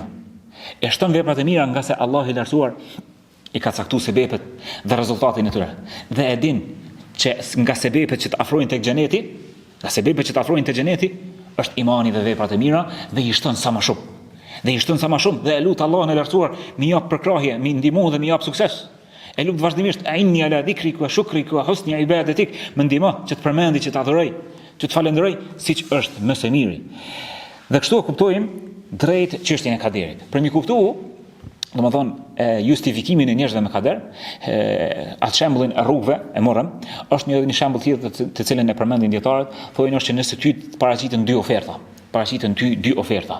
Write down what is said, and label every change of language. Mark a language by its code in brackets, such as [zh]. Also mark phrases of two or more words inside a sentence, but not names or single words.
[sq] E shton veprat e mira nga se Allahu i lartësuar i ka caktuar sebepet dhe rezultatin e tyre. Dhe e din që nga sebepet që të afrojnë tek xheneti, është imani dhe veprat e mira dhe i shton sa më shumë. Dhe e lut Allahun e lartësuar mi jap përkrahje, mi ndihmo dhe mi jap sukses. E lut vazhdimisht [ar] إني على ذكرك وشكرك وحسن عبادتك, [sq] më ndihmo që të përmendi, që të adhuroj, që të falenderoj siç është më së miri. Dhe kështu e kuptojmë drejt çështjen e kaderit. Për mi kuptuar, domethënë justifikimin e njerëzve me kader, atë shembullin e rrugëve e morëm, është një shembull tjetër të cilën e përmendin dietarët, thonë është që nëse ty të paraqiten dy oferta.